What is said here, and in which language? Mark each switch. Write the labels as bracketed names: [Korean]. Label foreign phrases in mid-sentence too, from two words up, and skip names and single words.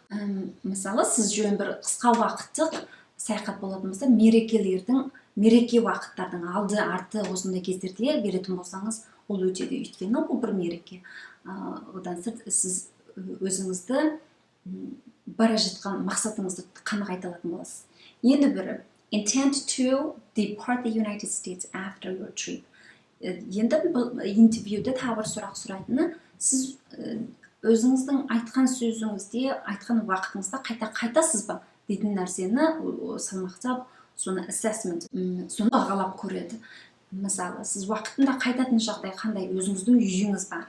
[Kazakh] Мысалы, сіз жүрген бір қысқа уақыттық саяхат болатын болса, мереке уақыттардың алды арты осындай кездерде беретін болсаңыз, ол өтеді. Өйткені ол бір мереке. Одан сырт сіз өзіңізді бара жатқан мақсатыңызды қанық айта алатын боласыз. Енді бірі [English] intend to depart the United States after your trip. [Kazakh] Енді бұл интервьюде тағы бір сұрақ сұрайтыны, сіз өзіңіздің айтқан сөзіңізде, айтқан уақытыңызда қайтасыз ба дейтін нәрсені салмақтап, соны assessment, соны бағалап көреді. Мысалы, сіз уақытында қайтатын жағдай қандай, өзіңіздің үйіңіз бар.